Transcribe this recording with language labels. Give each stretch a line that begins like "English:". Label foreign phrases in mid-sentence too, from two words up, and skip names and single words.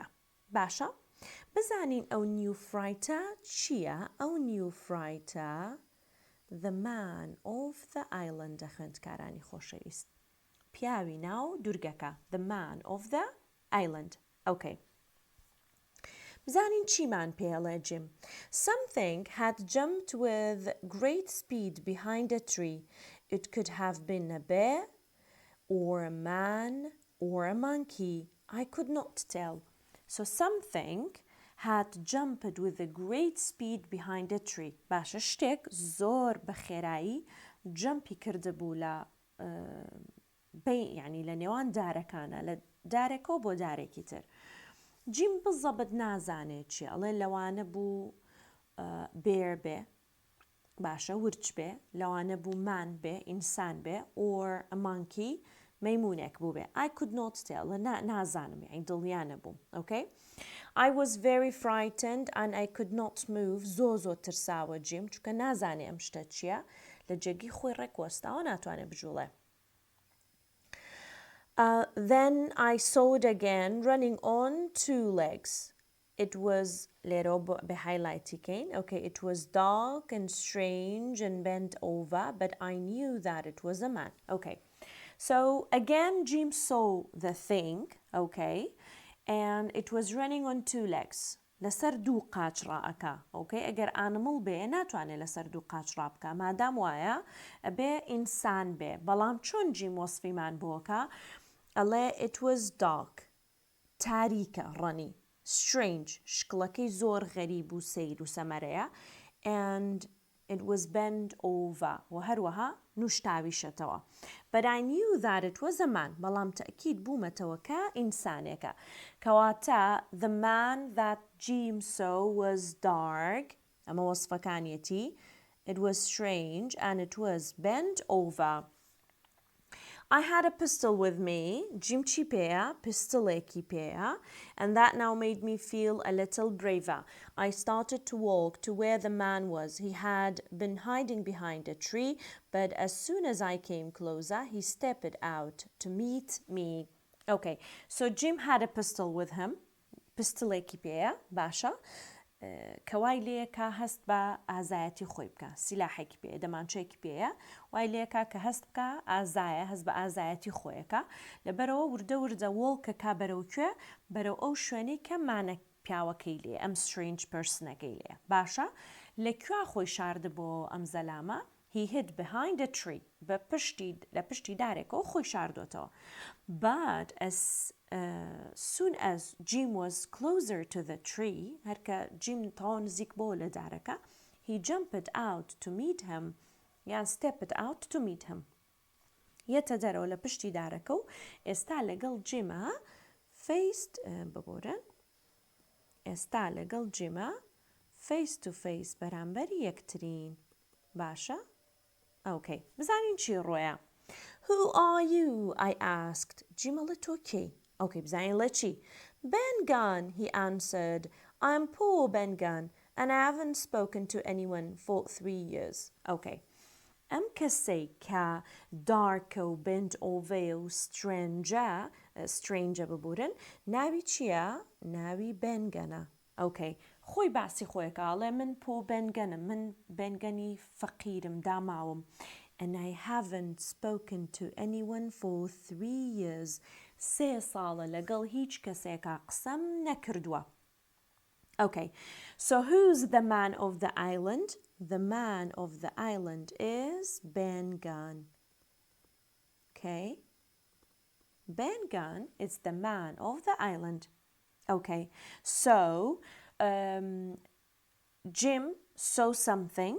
Central Kurdish: باشە بزانین ئەو نیو فرایتە چییە؟ ئەو نیو فرایتە The Man of the Island خوێندکارانی خۆشەویست. پیاوی ناو دوورگەکە The Man of the Island.
English: Okay.
Central Kurdish: بزانین چیمان پێڵێ جیم.
English: Something had jumped with great speed behind a tree. It could have been a bear or a man or a monkey. I could not tell. So something had jumped with a great speed behind a tree.
Central Kurdish: باشە شتێک زۆر بە خێرایی جەمپی کردبوو لە یعنی لە نێوان دارەکانە لە دارێکەوە بۆ دارێکی تر. جیم بزەبت نازانێت چی ئەڵێ لەوانە بوو بێر بێ باشە ورچ بێ لەوانە بوو مان بێ ئینسان بێ
English: or a monkey
Central Kurdish: مەیمونێک بوو بێ.
English: I could not tell
Central Kurdish: نازانم یعنی دڵیانە بووم.
English: Okay. I was very frightened and I could not move.
Central Kurdish: زۆ ترساوە جیم چونکە نازانێ ئەم شتە چییە لە جێگی خۆی ڕێکوەستاوە ناتوانێت بجوڵێ.
English: Then I saw it again running on two legs. It was little bit highlighted. Okay, it was dark and strange and bent over, but I knew that it was a man. Okay, so again Jim saw the thing, okay, and it was running on two legs.
Central Kurdish: لەسەر دوو قاچ ڕائەکا. Okay, ئەگەر ئانمڵ بێ ناتوانێت لەسەر دوو قاچ ڕابکە مادام وایە ئەبێ ئینسان بێ بەڵام چۆن جیم وەسفیمان بۆکە ئەڵێ
English: it was dark
Central Kurdish: تاریکە ڕەنی strange شکڵەکەی زۆر غەریب و سەیر و سەمەرەیە
English: and it was bent over
Central Kurdish: و هەروەها نوشتاویشەتەوە.
English: But I knew that it was a man.
Central Kurdish: بەڵام تەکید بوومەتەوە کە ئینسانێکە کەواتە
English: the man that Jim saw was dark
Central Kurdish: ئەمە وەسفەکانیەتی
English: it was strange and it was bent over. I had a pistol with me, Jim
Central Kurdish: چی پێیە پستڵێکی پێیە
English: and that now made me feel a little braver. I started to walk to where the man was. He had been hiding behind a tree, but as soon as I came closer, he stepped out to meet me. Okay, so Jim had a pistol with him.
Central Kurdish: پستڵێکی پێیە باشە کەوای لێکە هەست بە ئازایەتی خۆی بکە سیلاحێکی پێ دەمانچەیەکی پێیە وای لێکە کە هەست بکە ئازایە هەست بە ئازایەتی خۆیەکە لەبەرەوە وردە وڵکەکە بەرەوکوێ بەرەو ئەو شوێنەی کە مانە پیاوەکەی لێ ئەم
English: strange personەکەی
Central Kurdish: لێ باشە لەکوێ خۆی شاردە بۆ ئەم زەلامە
English: he hid behind a tree
Central Kurdish: لە پشتی دارێکەوە خۆی شاردۆتەوە.
English: But as soon as Jim was closer to the tree
Central Kurdish: هەرکە Jim تاو نزیک بۆ لە دارەکە
English: he jumped out to meet him یان stepped out to meet him
Central Kurdish: یەتە دەرەوە لە پشتی دارەکە و ئێستا لەگەڵ جیمە
English: face to face
Central Kurdish: بەرامبەر یەکترین باشە
English: Okay
Central Kurdish: بزانین چی ڕۆیە.
English: Who are you? I asked. Jim
Central Kurdish: ئەڵێ تۆ کێی؟
English: Okay
Central Kurdish: بزانین لە چی؟
English: Ben Gunn, he answered. I'm poor Ben Gunn and I haven't spoken to anyone for 3 years.
Central Kurdish: Okay. ئەم کەسەی کە دارکە و
English: bent over
Central Kurdish: و strange ببورن ناوی چییە؟ ناوی بێنگەنە. ئۆکەی خۆی باسی خۆیەکەڵێ من پۆ بێنگەنم، من بێنگەنی فەقیرم داماوم.
English: And I haven't spoken to anyone for 3 years.
Central Kurdish: 3 ساڵە لەگەڵ هیچ کەسێکا قسەم نەکردووە.
English: Okay, so who's the man of the island? The man of the island is Ben Gunn. Okay, Ben Gunn is the man of the island. Okay, so Jim saw something.